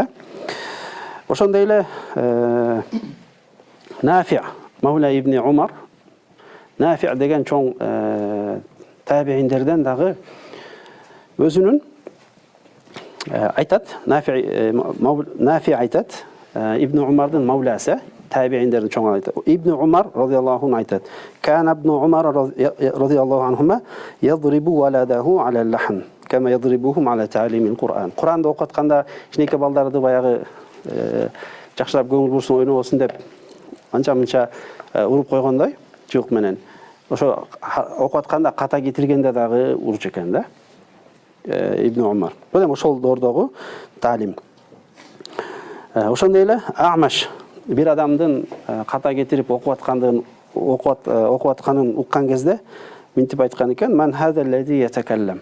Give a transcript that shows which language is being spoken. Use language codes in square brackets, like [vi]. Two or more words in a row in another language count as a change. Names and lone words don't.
[ky] Ошондой эле Нафи Маула ибн Умар, Нафи деген чоң табииндерден дагы өзүнүн айтат, Нафи айтат, Ибн Умардын мауласы, табииндердин чоң айтат. [ar] ابن عمر رضي الله عنه [ky] айтат: [ar] "كان ابن عمر رضي الله عنهما يضرب ولده على اللحن كما يضربهم على تعليم القرآن." [ky] Куранды окуп атканда кичинекей балдарды баягы жакшылап көңүл бурсун, ойнобосун деп анча-мынча уруп койгондой жуук менен. Ошо окуп атканда ката кетиргенде дагы урчу экен да. Ибн Умар. Бул эми ошол доордогу таалим. Ошондой эле Амаш бир адамдын ката кетирип окуп атканын уккан кезде мынтип айткан экен: [ar] "من هذا الذي يتكلم."